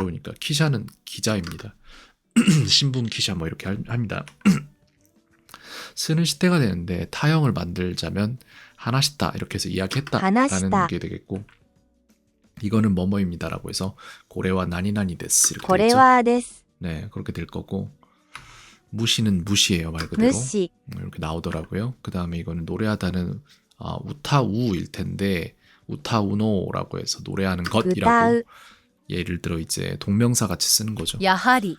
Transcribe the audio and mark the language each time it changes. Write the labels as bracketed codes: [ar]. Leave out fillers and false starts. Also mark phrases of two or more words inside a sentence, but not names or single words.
[ko] 어려우니까 키샤는 기자입니다. [ja] 新聞記者 [ko] 뭐 이렇게 합니다. 쓰는 시대가 되는데 타형을 만들자면 하나시다 이렇게 해서 이야기했다라는 하나시다. 게 되겠고 이거는 뭐뭐입니다라고 해서 고래와 [ja] 何々です [ko] 이렇게 これ 되겠죠. [ja] はです。 [ko] 네 그렇게 될 거고 무시는 무시예요 말 그대로 無視。 이렇게 나오더라고요. 그 다음에 이거는 노래하다는 우타우일 텐데 우타우노라고 해서 노래하는 歌 것이라고 う。 예를 들어 이제 동명사 같이 쓰는 거죠. やはり。